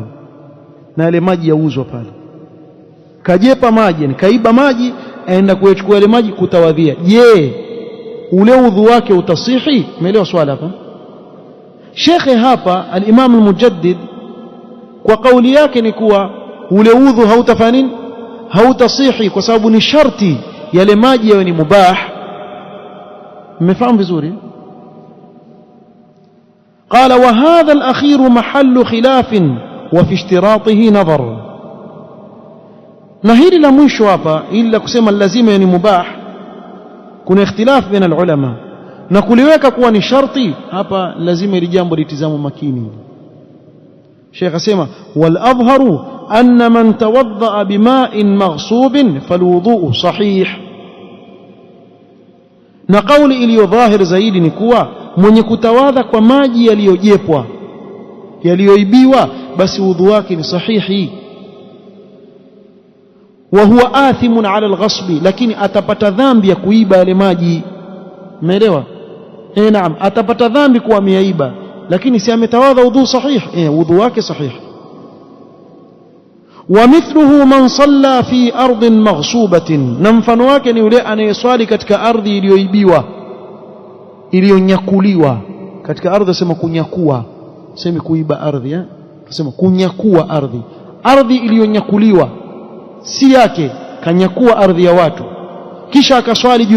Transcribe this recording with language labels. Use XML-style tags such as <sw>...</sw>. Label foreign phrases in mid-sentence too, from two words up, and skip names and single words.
<sw>na yale maji yauzwa pale kajepa maji ni kaiba maji aenda kuyachukua yale maji kutawadhia je ule udhu wake utasihi umeelewa swala hapa shekhe hapa al-Imam al-Mujaddid kwa kauli yake ni kuwa ule udhu hautafanya nini hautasihi kwa sababu ni sharti yale maji yawe ni mubah mmefahamu vizuri</sw> <ar>قال وهذا الأخير محل خلاف وفي اشتراطه نظر</ar> <sw>na hili la mwisho hapa ila kusema lazima ni mubah kuna ikhtilaf baina ulama na kuliweka kuwa ni sharti hapa lazima ili jambo litizamwe makini Sheikh asema</sw> <ar>والأظهر أن من توضأ بماء مغصوب فالوضوء صحيح</ar> <sw>na kauli iliyo dhahir zaidi ni kuwa mwenye kutawadha kwa maji yaliyojepwa yaliyoibiwa basi udhu wake ni sahihi</sw> <ar>وهو آثم على الغصب لكن</ar> <sw>atapata dhambi ya kuiba yale maji umeelewa naam atapata dhambi kwa ameiba lakini si ametawadha udhu sahih udhu wake sahih</sw> <ar>ومثله من صلى في أرض مغصوبة</ar> <sw>na mfano wake ni yule anayeswali katika ardhi iliyoibiwa iliyonyakuliwa katika ardhi sema kunyakua sema kuiba ardhi sema kunyakua ardhi iliyonyakuliwa si yake kanyakua ardhi ya watu kisha akaswali juu</sw>